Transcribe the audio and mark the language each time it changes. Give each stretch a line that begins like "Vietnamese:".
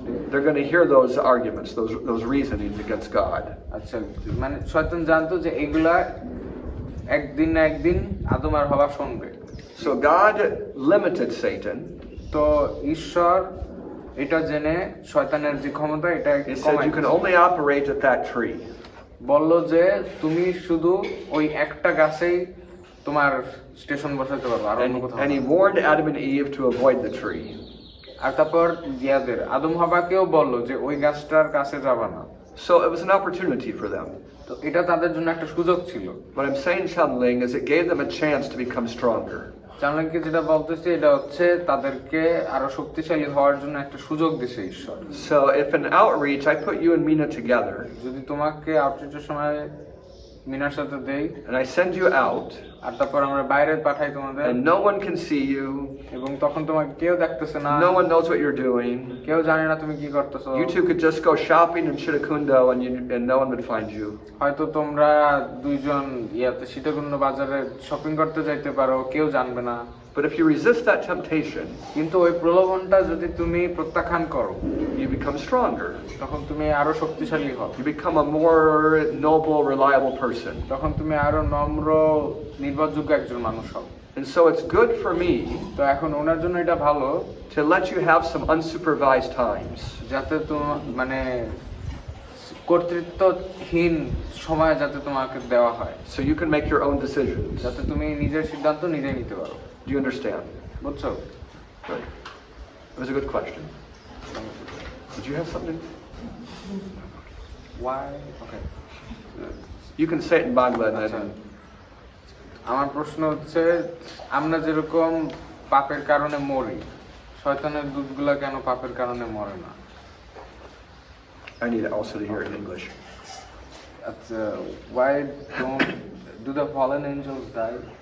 English: They're going to hear those arguments, those reasonings against God.
Bangla: আচ্ছা, মানে শয়তান জানতো যে এগুলা একদিন না একদিন আদম আর হওয়া শুনবে।
English: So God limited Satan.
Bangla: তো ঈশ্বর এটা জেনে শয়তানের যে ক্ষমতা এটা
English: He said you can only operate at that tree.
Bangla: বলল যে তুমি শুধু ওই একটা গাছেই তোমার স্টেশন বসাতে পারবে, আর অন্য কোথাও
English: And he warned Adam and Eve to avoid the tree.
Bangla: আর তারপর ইয়াদের আদম হাওয়াকেও বলল যে ওই গাছটার কাছে যাবা না।
English: So it was an opportunity for them.
Bangla: তো এটা তাদের জন্য একটা সুযোগ ছিল।
English: What I'm saying, Chanling, is it gave them a chance to become stronger.
Bangla: জানলাকে যেটা বলতেছি এটা হচ্ছে তাদেরকে আরো শক্তিশালী হওয়ার জন্য একটা সুযোগ দিছে ঈশ্বর।
English: So if in outreach I put you and Mina together,
Bangla: যদি তোমাকে আউটরিচের সময় মিনার সাথে দেই
English: and I send you out,
Bangla: আর তারপর আমরা বাইরে পাঠাই তোমাদের,
English: and no one can see you,
Bangla: এবং তখন তোমাকে কেউ দেখতেছে না,
English: no one knows what you're doing,
Bangla: কেউ জানে না তুমি কি করতেছো,
English: you two could just go shopping in Shirakundo and no one would find you.
Bangla: হয়তো তোমরা দুইজন সীতাকুণ্ড বাজারে শপিং করতে যাইতে পারো, কেউ জানবে না।
English: But if you resist that temptation,
Bangla: কিন্তু ওই প্রলোভনটা যদি তুমি প্রত্যাখ্যান করো,
English: you become stronger.
Bangla: তখন তুমি আরো শক্তিশালী হও,
English: You become a more noble, reliable person.
Bangla: তখন তুমি আরো নম্র নির্ভরযোগ্য একজন মানুষ হও।
English: And so it's good for me
Bangla: তো এখন ওনার জন্য এটা ভালো
English: to let you have some unsupervised times.
Bangla: যাতে মানে কর্তৃত্বহীন সময় যাতে তোমাকে দেওয়া হয়,
English: So you can make your own decisions.
Bangla: যাতে তুমি নিজের সিদ্ধান্ত নিজেই নিতে পারো।
English: Do you understand?
Bangla: বুঝছো?
English: Good. It was a good question. Did you have something? Why? Okay. You can say it in Bangla and
Bangla: আচ্ছা,
English: then.
Bangla: আমার প্রশ্ন হচ্ছে আমরা যেরকম পাপের কারণে মরি, শয়তানের দূতগুলা কেন পাপের কারণে মরে না?
English: I need also to hear it in English.
Bangla: আচ্ছা,
English: why do the fallen angels die?